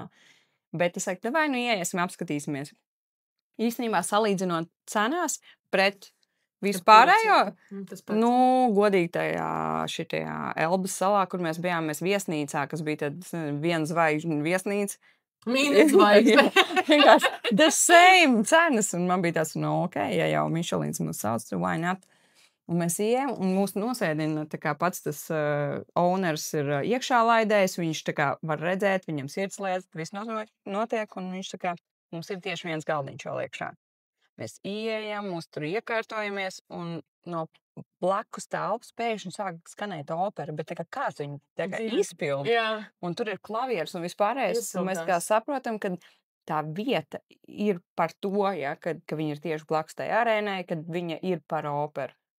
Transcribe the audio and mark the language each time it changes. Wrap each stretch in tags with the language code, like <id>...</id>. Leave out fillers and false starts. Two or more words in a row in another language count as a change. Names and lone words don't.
<lv>Bet es saku, vai iesim, apskatīsimies. Īstenībā salīdzinot cenās pret vispārējo, godīgi šitajā Elbas salā, kur mēs bijām, mēs viesnīcā, kas bija tad 1 zvaigžņu viesnīca. Mīnus zvaigzne.</lv> <en>The same</en> <lv>cenas, un man bija tāds, ok, ja jau Michelins mūs sauc,</lv> <en>why not?</en> <lv>Un mēs ejam, un mūs nosēdina, tā kā pats tas owners ir iekšā laidējis, viņš tā kā var redzēt, viņam sirdslietas, viss notiek, un viņš tā kā, mums ir tieši viens galdiņš vēl iekšā. Mēs ieejam, mūs tur iekārtojamies, un no blakus telpas pēkšņi sāk skanēt opera, bet tā kā kāds viņu tā kā izpilda, un tur ir klavieres un vispārējais, un mēs kā saprotam, ka tā vieta ir par to, ja, ka viņa ir tieši blakus tai arēnai, kad viņa ir par operu.</lv>